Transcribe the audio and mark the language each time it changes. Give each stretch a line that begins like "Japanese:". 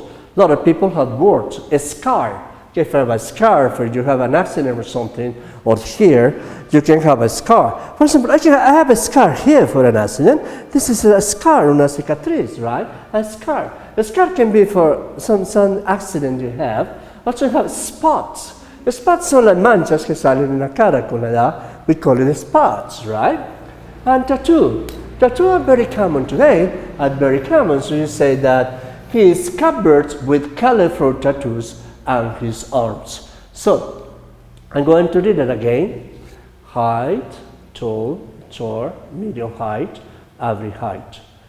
English: A lot of people have warts. A scar. If you have a scar, if you have an accident or something, or here, you can have a scar. For example, I have a scar here for an accident. This is a scar,
Spanish: una cicatriz,
English: right? A scar. A scar can be for some accident you have. Also you have spots.
Spanish: The spots son las manchas que salen en la cara con la edad.
English: We call it spots, right? And tattoo. Tattoo are very common today, are very common. So you say that he is covered with colorful tattoos on his arms. So, I'm going to read it again. Height, tall, short, medium height, average height.